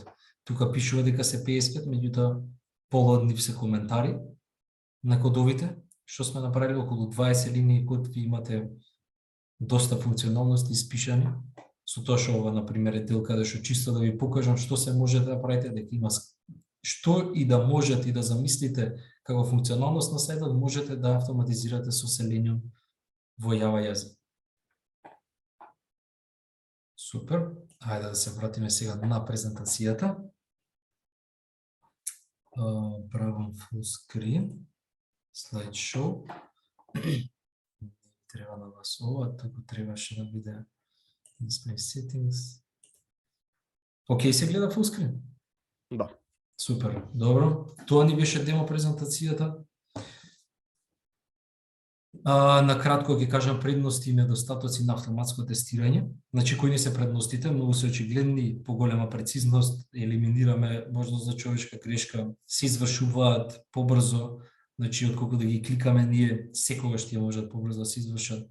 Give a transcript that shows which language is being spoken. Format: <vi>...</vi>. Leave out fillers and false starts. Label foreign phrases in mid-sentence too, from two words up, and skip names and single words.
<mk>Тука пишува дека се 55, меѓутоа пола од нив се коментари на кодовите, што сме направили околу 20 линии код, ви имате доста функционалности испишани, со тоа што ова, например, е дел каде што чисто да ви покажам што се можете да правите, дека има што и да можете и да замислите како функционалност на сајтот, можете да автоматизирате со Selenium во Java јазик. Супер, ајде да се вратиме сега на презентацијата. Правам</mk> <en>full screen,</en> <mk>slideshow. Треба на вас ова, туку требаше да биде</mk> <en>display settings.</en> <mk>Океј, се гледа</mk> <en>full screen?</en> <mk>Да. Супер, добро. Тоа ни беше демо презентацијата. Накратко ќе кажам предности и недостатоци на автоматско тестирање. Значи, кои ни се предностите? Многу се очигледни, поголема прецизност, елиминираме можност за човечка грешка, се извршуваат побрзо, значи, отколку да ги кликаме ние, секогаш тие можат побрзо да се извршат.</mk>